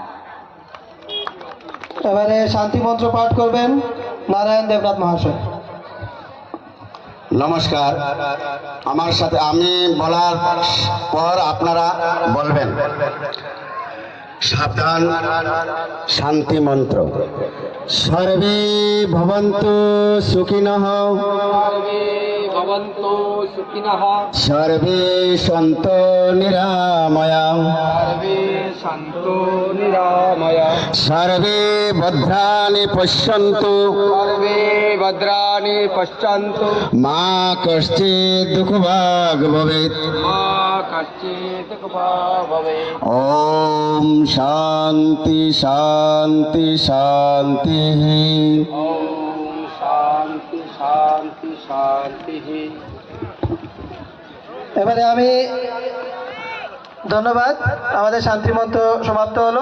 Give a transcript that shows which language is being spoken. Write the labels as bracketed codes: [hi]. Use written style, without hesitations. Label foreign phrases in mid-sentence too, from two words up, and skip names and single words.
[bn] এবারে শান্তি মন্ত্র পাঠ করবেন নারায়ণ দেবনাথ মহাশয়। নমস্কার। আমার সাথে আমি বলার পর আপনারা বলবেন। সাবধান। শান্তি মন্ত্র। [sa] সর্বে ভবন্তু সুখিনঃ, সর্বে সন্তু নিরাময়াঃ, সর্বে ভদ্রাণি পশ্যন্তু, মা কশ্চিৎ দুঃখভাগ ভবেৎ। ওম শান্তি শান্তি শান্তি। [bn] এবারে আমি ধন্যবাদ, আমাদের শান্তি মন্ত্র সমাপ্ত হলো।